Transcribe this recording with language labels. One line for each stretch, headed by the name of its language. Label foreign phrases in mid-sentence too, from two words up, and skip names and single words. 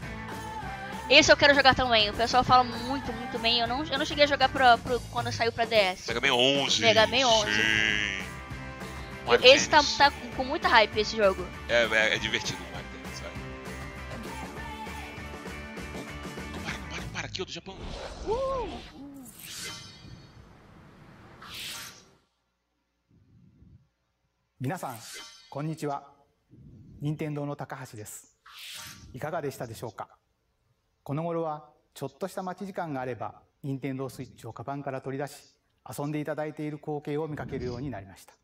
Portuguese: Esse eu quero jogar também. O pessoal fala muito, muito bem. Eu não cheguei a jogar quando saiu pra DS. Mega Man 11. Mega Man 11. Sim. Esse tá com muita hype, esse jogo. É divertido, sabe? Para aqui, eu do Japão.
Japanese: 皆さん、こんにちは。任天堂の高橋です。いかがでしたでしょうか。この頃はちょっとした待ち時間があれば、任天堂スイッチをカバンから取り出し、遊んでいただいている光景を見かけるようになりました。